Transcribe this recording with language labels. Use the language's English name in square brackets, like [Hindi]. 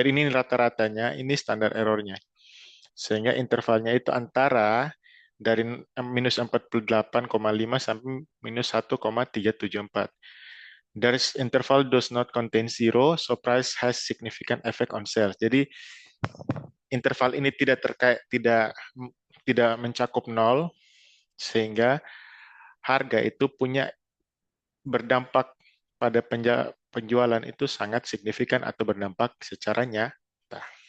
[Indonesian] Jadi ini rata-ratanya, ini standar errornya. Sehingga intervalnya itu antara dari minus 48,5 sampai minus 1,374. [English] There's interval does not contain zero, so price has significant effect on sales. [Indonesian] Jadi interval ini tidak mencakup nol, sehingga harga itu berdampak pada penjualan itu sangat signifikan atau berdampak secara nyata.